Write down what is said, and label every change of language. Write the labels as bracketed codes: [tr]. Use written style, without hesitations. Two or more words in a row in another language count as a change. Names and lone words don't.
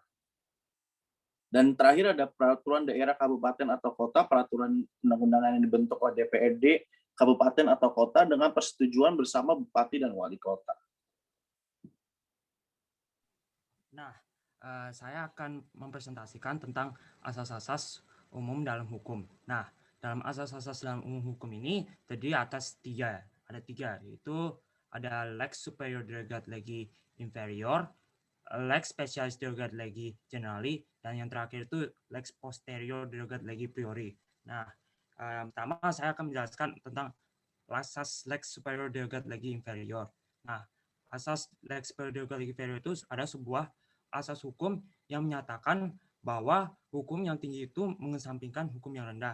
[id] Dan terakhir ada peraturan daerah kabupaten atau kota, peraturan undang-undangan yang dibentuk oleh DPRD kabupaten atau kota dengan persetujuan bersama bupati dan wali kota. Nah, saya akan mempresentasikan tentang asas-asas umum dalam hukum. Nah, dalam asas-asas dalam umum hukum ini terdiri atas ada tiga, yaitu ada [la] lex superior derogat legi inferior, lex specialis derogat legi generali, [id] dan yang terakhir itu [la] lex posterior derogat legi priori. [id] Nah, pertama saya akan menjelaskan tentang asas [la] lex superior derogat legi inferior. [id] Nah, asas [la] lex superior derogat legi inferior [id] itu ada sebuah asas hukum yang menyatakan bahwa hukum yang tinggi itu mengesampingkan hukum yang rendah.